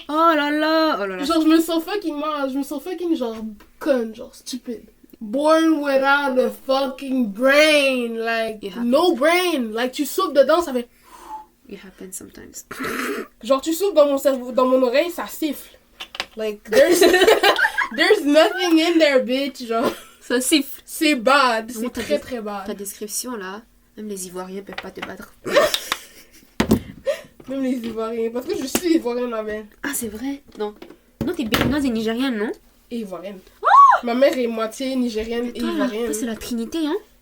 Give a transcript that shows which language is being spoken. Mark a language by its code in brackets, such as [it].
[fr] Oh là là. Oh là là. Genre, je me sens fucking, genre, conne, genre, stupide. [en] Born without a fucking brain, like, no brain. Like, [fr] tu souffles dedans, ça fait... [en] It happens sometimes. [fr] Genre, tu souffles dans mon cerveau, dans mon oreille, ça siffle. [en] Like, there's nothing in there, bitch, [fr] genre. Ça siffle. C'est [en] bad, [fr] Moi, c'est très très [en] bad. [fr] Ta description, là, même les Ivoiriens peuvent pas te battre. Même les Ivoiriens, parce que je suis Ivoirienne, ma mère. Ah, c'est vrai? Non. Non, t'es béninoise et nigérienne, non? Et Ivoirienne. Ma mère est moitié nigérienne et ivoirienne. Toi, c'est la Trinité, hein?